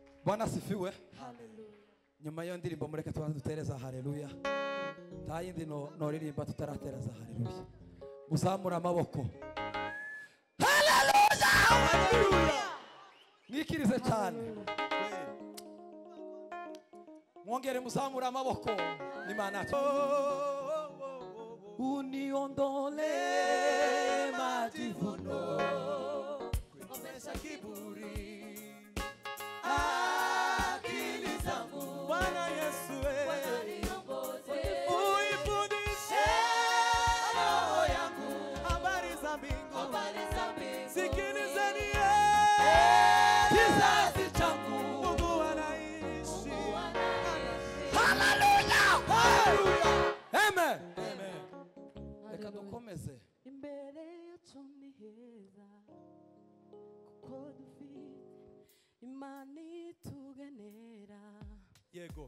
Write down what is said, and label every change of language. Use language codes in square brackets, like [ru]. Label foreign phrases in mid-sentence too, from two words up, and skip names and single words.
[sw] Bwana asifiwe. Hallelujah. [rw] Nyuma y'iyo ndirimbo mureke tubanze dutereza haleluya. Nta yindi noririmba tutaratereza haleluya. Muzamura amaboko. Haleluya. Mwikirize cyane. Mwongere muzamura amaboko. [sw] Imana uniondole majivuno komesha kiburi akili zangu Bwana Yesu uifundishe roho yangu habari za mbingu. Sikilizeni kizazi changu Mungu anaishi. [rw] haleluya amen reka dukomeze Imbere yacu ni heza kuko dufite Imana itugenera Yego.